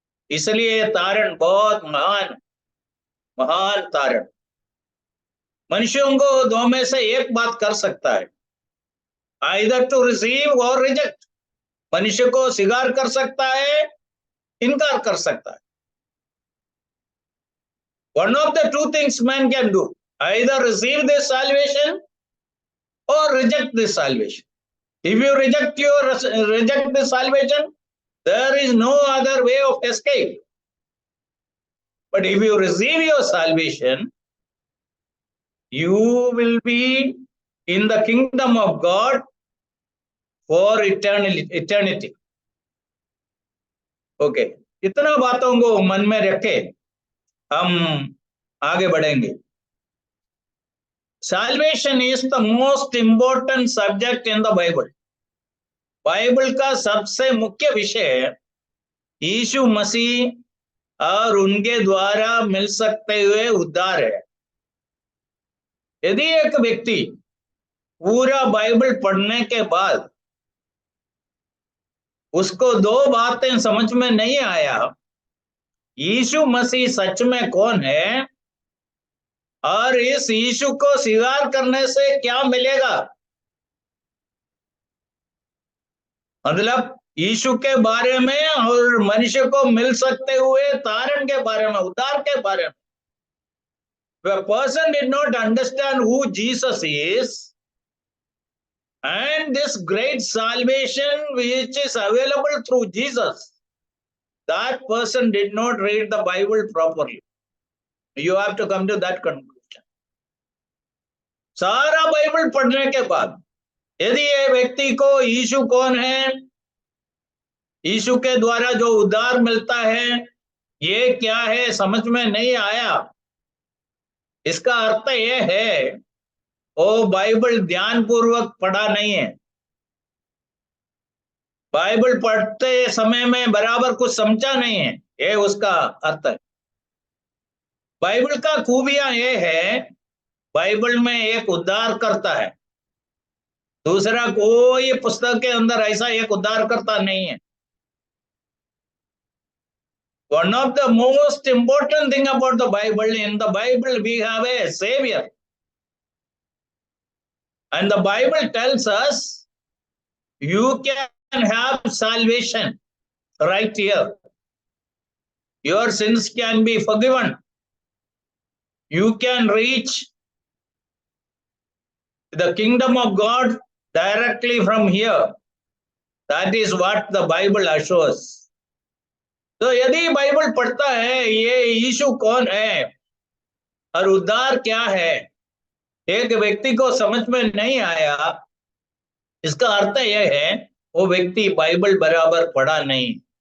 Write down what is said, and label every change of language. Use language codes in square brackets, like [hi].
[hi] इसलिए तारण बहुत महान, महान तारण। मनुष्यों को दो में से एक बात कर सकता है, [en] either to receive [hi] और रिजेक्ट। मनुष्य को स्वीकार कर सकता है, इनकार कर सकता है। [en] One of the two things man can do, either receive this salvation or reject this salvation. If you reject this salvation, there is no other way of escape. But if you receive your salvation, you will be in the kingdom of God for eternity. [hi] Okay, इतना बातों को मन में रखे हम आगे बढ़ेंगे। [en] Salvation is the most important subject in the Bible. [hi] Bible का सबसे मुख्य विषय यीशु मसीह और उनके द्वारा मिल सकते हुए उद्धार है। यदि एक व्यक्ति पूरा बाइबल पढ़ने के बाद उसको दो बातें समझ में नहीं आया, यीशु मसीह सच में कौन है और इस यीशु को स्वीकार करने से क्या मिलेगा, मतलब यीशु के बारे में और मनुष्य को मिल सकते हुए तारण के बारे में, उद्धार के बारे में। [en] If a person did not understand who Jesus is and this great salvation which is available through Jesus, that person did not read the Bible properly. You have to come to that conclusion. [hi] सारा Bible पढ़ने के बाद यदि ये व्यक्ति को यीशु कौन है, यीशु के द्वारा जो उद्धार मिलता है ये क्या है समझ में नहीं आया, इसका अर्थ यह है वो बाइबल ध्यान पूर्वक पढ़ा नहीं है। बाइबल पढ़ते समय में बराबर कुछ समझा नहीं है, ये उसका अर्थ है। बाइबल का खूबियां ये है, बाइबल में एक उद्धार करता है, दूसरा कोई पुस्तक के अंदर ऐसा एक उद्धार करता नहीं है। [en] One of the most important thing about the Bible, in the Bible we have a savior, and the Bible tells us you can have salvation right here. Your sins can be forgiven. You can reach the kingdom of God directly from here. That is what the Bible assures. [hi] तो यदि Bible पढ़ता है ये यीशु कौन है और उद्धार क्या है, एक व्यक्ति को समझ में नहीं आया, इसका अर्थ यह है वो व्यक्ति बाइबल बराबर पढ़ा नहीं।